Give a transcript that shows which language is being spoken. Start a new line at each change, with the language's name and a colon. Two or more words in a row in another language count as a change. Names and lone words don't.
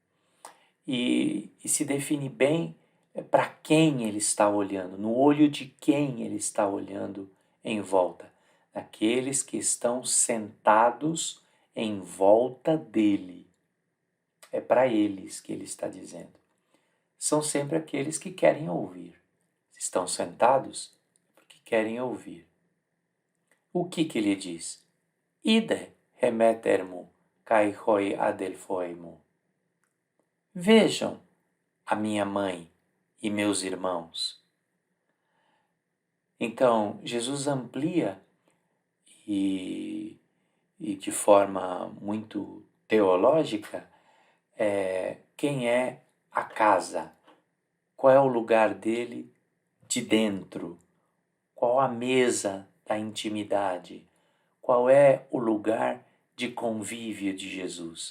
Portuguese: E se define bem para quem ele está olhando, no olho de quem ele está olhando em volta, aqueles que estão sentados em volta dele. É para eles que ele está dizendo. São sempre aqueles que querem ouvir. Se estão sentados, é porque querem ouvir. O que ele diz?
Greek: Ἴδε ἡ μήτηρ μου καὶ οἱ ἀδελφοί μου.
Portuguese: Vejam a minha mãe e meus irmãos. Então, Jesus amplia e de forma muito teológica quem é a casa, qual é o lugar dele de dentro, qual a mesa da intimidade, qual é o lugar de convívio de Jesus.